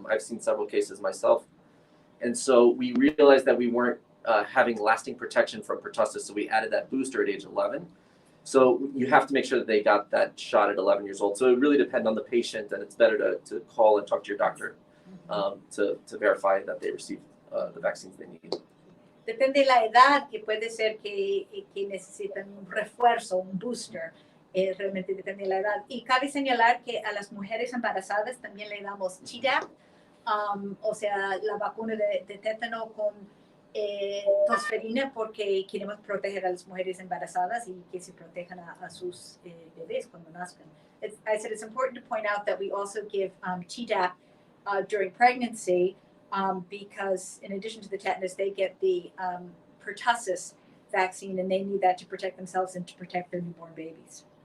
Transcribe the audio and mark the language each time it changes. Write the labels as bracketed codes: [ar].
[en] I've seen several cases myself. And so we realized that we weren't having lasting protection from pertussis, so we added that booster at age 11. So you have to make sure that they got that shot at 11 years old. So it really depends on the patient, and it's better to call and talk to your doctor to verify that they received the vaccines they need. [es] Depende de la edad, que puede ser que necesitan un refuerzo, un booster. Realmente depende de la edad. Y cabe señalar que a las mujeres embarazadas también le damos Tdap, o sea, la vacuna de tétano con tosferina, porque queremos proteger a las mujeres embarazadas y que se protejan a sus bebés cuando nazcan. [en] I said it's important to point out that we also give Tdap during pregnancy because in addition to the tetanus, they get the pertussis vaccine, and they need that to protect themselves and to protect their newborn babies.